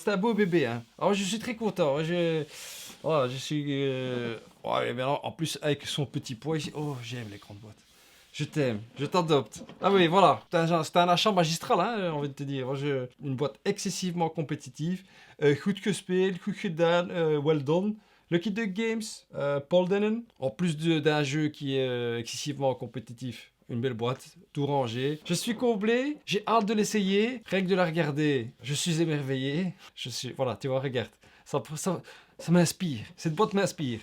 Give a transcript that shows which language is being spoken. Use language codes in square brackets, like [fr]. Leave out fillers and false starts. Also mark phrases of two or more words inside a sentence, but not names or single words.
[fr] C'est un beau bébé. Hein. Alors, je suis très content. Je suis... en plus, avec son petit poids ici. Oh, j'aime les grandes boîtes. Je t'aime, je t'adopte. Ah oui, voilà, c'est un achat magistral, hein, j'ai envie de te dire. Une boîte excessivement compétitive. [nl] Goed gespeeld, goed gedaan, [en] well done. Lucky Duck Games, Paul Dennen. [fr] En plus d'un jeu qui est excessivement compétitif. Une belle boîte, tout rangé. Je suis comblé, j'ai hâte de l'essayer. Rien que de la regarder, je suis émerveillé. Voilà, tu vois, regarde. Ça m'inspire. Cette boîte m'inspire.